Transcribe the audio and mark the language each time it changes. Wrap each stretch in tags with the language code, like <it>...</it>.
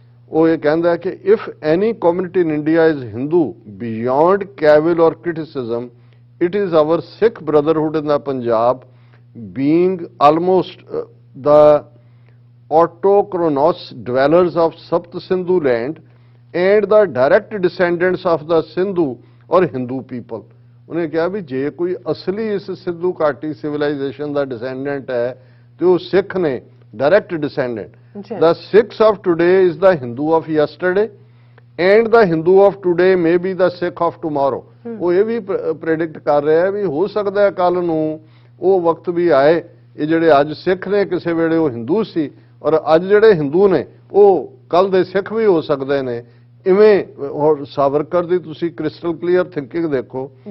<pa>ਉਹ ਇਹ ਕਹਿੰਦਾ ਕਿ</pa> <en>If any community in India is Hindu beyond cavil or criticism it is our Sikh brotherhood in the Punjab being almost the autochthonous dwellers of Sapt Sindhu land and the direct descendants of the Sindhu or Hindu people।</en> <pa>ਉਹਨੇ ਕਿਹਾ ਵੀ ਜੇ ਕੋਈ ਅਸਲੀ ਇਸ ਸਿੰਧੂ ਘਾਟੀ civilisation ਦਾ ਡਿਸੈਂਡੈਂਟ ਹੈ ਤੇ ਉਹ ਸਿੱਖ ਨੇ, direct ਡਿਸੈਂਡੈਂਟ।</pa> <en>The Sikhs of today is the Hindu of yesterday and the Hindu of today may be the Sikh of tomorrow।</en> <pa>ਉਹ ਇਹ ਵੀ ਪ੍ਰੈਡਿਕਟ ਕਰ ਰਿਹਾ ਹੈ ਵੀ ਹੋ ਸਕਦਾ ਹੈ ਕੱਲ ਨੂੰ ਉਹ ਵਕਤ ਵੀ ਆਏ ਇਹ ਜਿਹੜੇ ਅੱਜ ਸਿੱਖ ਨੇ ਕਿਸੇ ਵੇਲੇ ਉਹ ਹਿੰਦੂ ਸੀ, ਔਰ ਅੱਜ ਜਿਹੜੇ ਹਿੰਦੂ ਨੇ ਉਹ ਕੱਲ ਦੇ ਸਿੱਖ ਵੀ ਹੋ ਸਕਦੇ ਨੇ। ਇਵੇਂ ਹੋਰ ਸਾਵਰਕਰ ਦੀ ਤੁਸੀਂ</pa> <en>crystal clear thinking</en> <pa>ਦੇਖੋ।</pa>